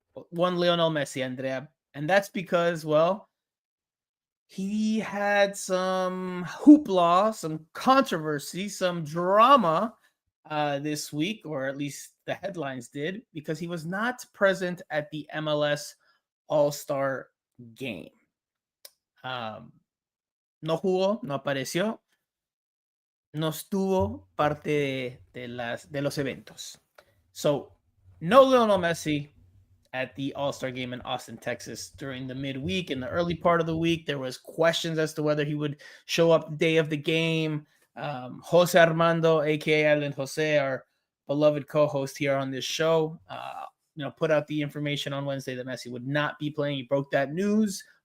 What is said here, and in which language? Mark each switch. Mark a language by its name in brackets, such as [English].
[English] one Lionel Messi, Andrea. And that's because, well, he had some hoopla, some controversy, some drama this week, or at least the headlines did, because he was not present at the MLS All-Star Game. [Spanish] No jugó, no apareció, no estuvo parte de los eventos. [English] So, no Lionel Messi at the All-Star Game in Austin, Texas during the midweek. In the early part of the week, there was questions as to whether he would show up the day of the game. Jose Armando, aka Island Jose, our beloved co-host here on this show, put out the information on Wednesday that Messi would not be playing. He broke that news.